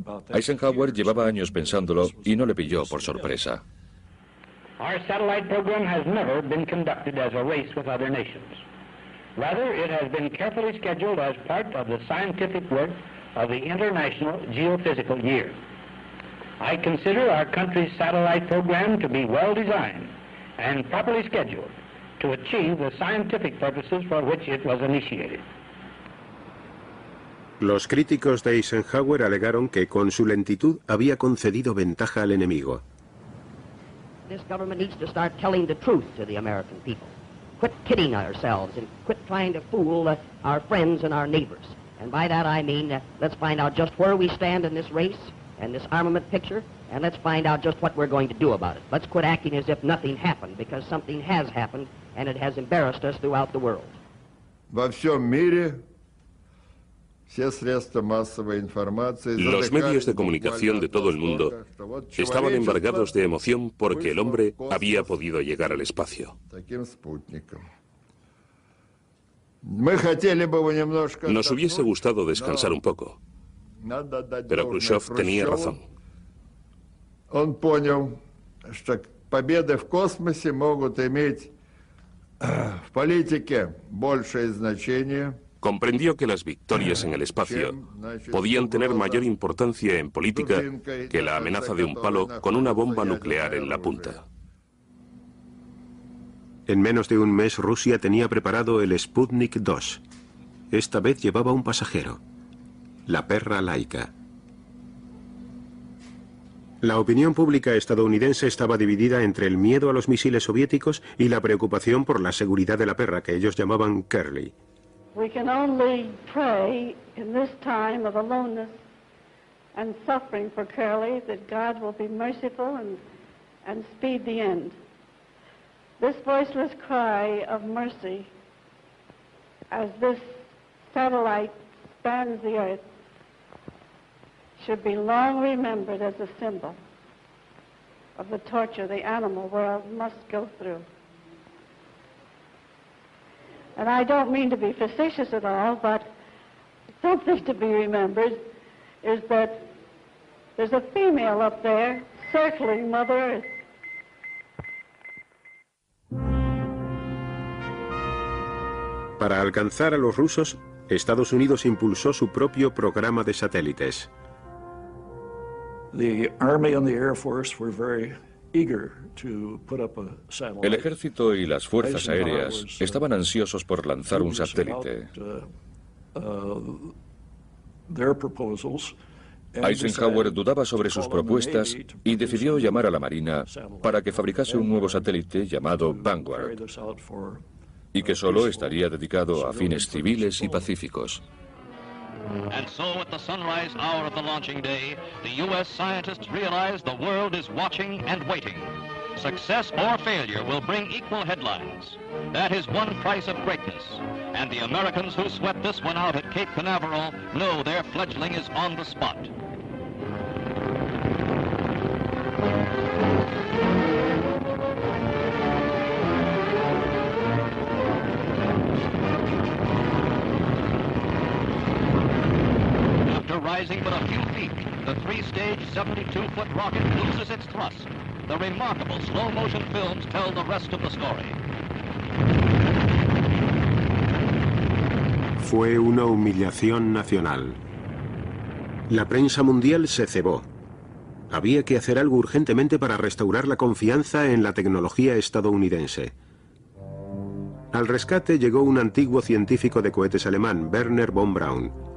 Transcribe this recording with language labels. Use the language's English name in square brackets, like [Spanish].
[Spanish] Eisenhower llevaba años pensándolo y no le pilló por sorpresa. [English] Our satellite program has never been conducted as a race with other nations. Rather, it has been carefully scheduled as part of the scientific work of the International Geophysical Year. I consider our country's satellite program to be well designed and properly scheduled to achieve the scientific purposes for which it was initiated. [Spanish] Los críticos de Eisenhower alegaron que con su lentitud había concedido ventaja al enemigo. [English] This government needs to start telling the truth to the American people. Quit kidding ourselves and quit trying to fool our friends and our neighbors. And by that I mean, let's find out just where we stand in this race and this armament picture, and let's find out just what we're going to do about it. Let's quit acting as if nothing happened, because something has happened, and it has embarrassed us throughout the world. [Russian] Во всем мире [Spanish] Los medios de comunicación de todo el mundo estaban embargados de emoción porque el hombre había podido llegar al espacio. Nos hubiese gustado descansar un poco, pero Khrushchev tenía razón. [Russian] Он понял, что победы в космосе могут иметь в политике большее значение. [Spanish] Comprendió que las victorias en el espacio podían tener mayor importancia en política que la amenaza de un palo con una bomba nuclear en la punta. En menos de un mes Rusia tenía preparado el Sputnik 2. Esta vez llevaba un pasajero, la perra Laika. La opinión pública estadounidense estaba dividida entre el miedo a los misiles soviéticos y la preocupación por la seguridad de la perra, que ellos llamaban Curly. [English] We can only pray in this time of aloneness and suffering for Curly that God will be merciful and speed the end. This voiceless cry of mercy as this satellite spans the earth should be long remembered as a symbol of the torture the animal world must go through. And I don't mean to be facetious at all, but something to be remembered is that there's a female up there circling Mother Earth. [Spanish] Para alcanzar a los rusos, Estados Unidos impulsó su propio programa de satélites. [English] The Army and the Air Force were very eager to put up a satellite. [Spanish] El ejército y las fuerzas aéreas estaban ansiosos por lanzar un satélite. Eisenhower dudaba sobre sus propuestas y decidió llamar a la Marina para que fabricase un nuevo satélite llamado Vanguard, y que solo estaría dedicado a fines civiles y pacíficos. [English] And so at the sunrise hour of the launching day, the U.S. scientists realize the world is watching and waiting. Success or failure will bring equal headlines. That is one price of greatness. And the Americans who sweat this one out at Cape Canaveral know their fledgling is on the spot. Rising but a few feet, the three-stage 72-foot rocket loses its thrust. The remarkable slow-motion films tell the rest of the story. [Spanish] Fue una humillación nacional. La prensa mundial se cebó. Había que hacer algo urgentemente para restaurar la confianza en la tecnología estadounidense. Al rescate llegó un antiguo científico de cohetes alemán, Werner von Braun.